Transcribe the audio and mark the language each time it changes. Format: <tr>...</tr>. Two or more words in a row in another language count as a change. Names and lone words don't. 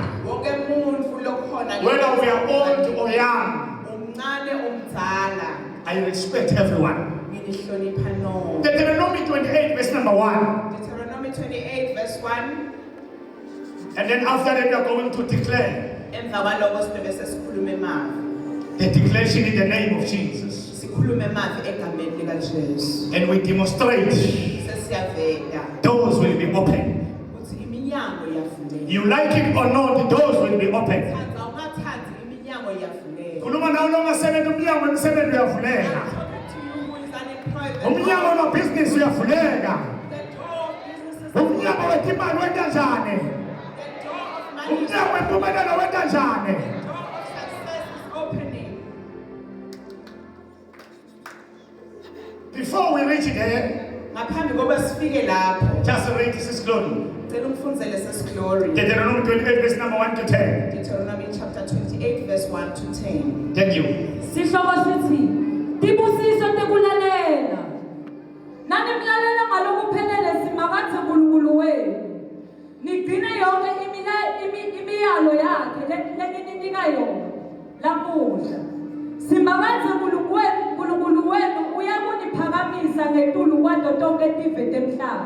<en>Whether we are old or young, I respect everyone. Deuteronomy 28 verse number 1. Deuteronomy 28 verse 1. And then after that we are going to declare</en> <ss>emva kwaloko sizobe sesikhuluma emavi.</ss> <en>the declaration in the name of Jesus.</en> <ss>Sikhuluma emavi egameni lika Jesu.</ss> <en>And we demonstrate</en> <ss>Sesiyaveda</ss> <en>doors will be open.</en> <ss>ukuthi iminyango iyavuleka.</ss> <en>You like it or not, the doors will be open.</en> <ss>Thanda ungathandi iminyango iyavuleka. Khuluma nawe longasebenza umnyango wemisebenzi uyavuleka. Umnyango wamabhizinisi uyavuleka. Umnyango wetimali wenta njani? Umnyango wempumelelo wenta njani?</ss> <en>Before we reach there,</en> <ss>ngaphambi kokuba sifike lapho,</ss> <en>just read this glory.</en> <ss>ngicela umfundzele sesglory.</ss> <en>Deuteronomy 28 verse number 1 to 10. Deuteronomy chapter 28 verse 1 to 10. Thank you.</en> <ss>Sihloko sithi tibusiso tekulalela. Nanimlalela ngalokuphelele simakathe uNkulunkulu wenu. Nigcine yonke imiyalo yakhe leninika yona lamuhla. Simakathe uNkulunkulu wenu uyakuniphakamisa ngetulu kwato tonke tive temhlaba.</ss>